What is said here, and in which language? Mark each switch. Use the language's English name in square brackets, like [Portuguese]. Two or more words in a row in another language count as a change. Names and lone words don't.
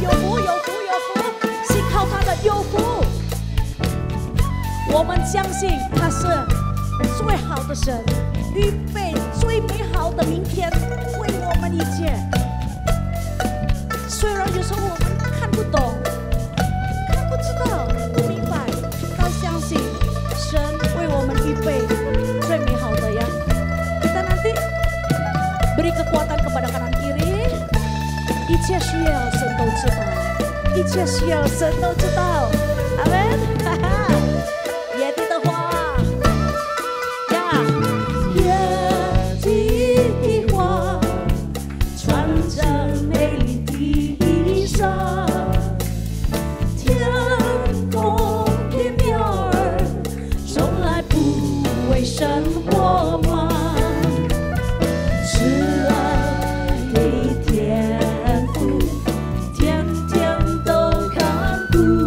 [Chinese] 有福，有福，有福，信靠他的有福。我们相信他是最好的神，预备最美好的明天为我们一切。虽然有时候我们看不懂，看不知道，不明白，但相信神为我们预备最美好的呀。 [Malay] Kita nanti beri kekuatan kepada kanan kiri， [Chinese] 一切需要神都知道，一切需要神都知道。阿们，哈哈。野地的花呀，野地的花，穿着美丽的衣裳，天空的鸟儿从来不为生活忙，慈爱的天父，天天都看顾。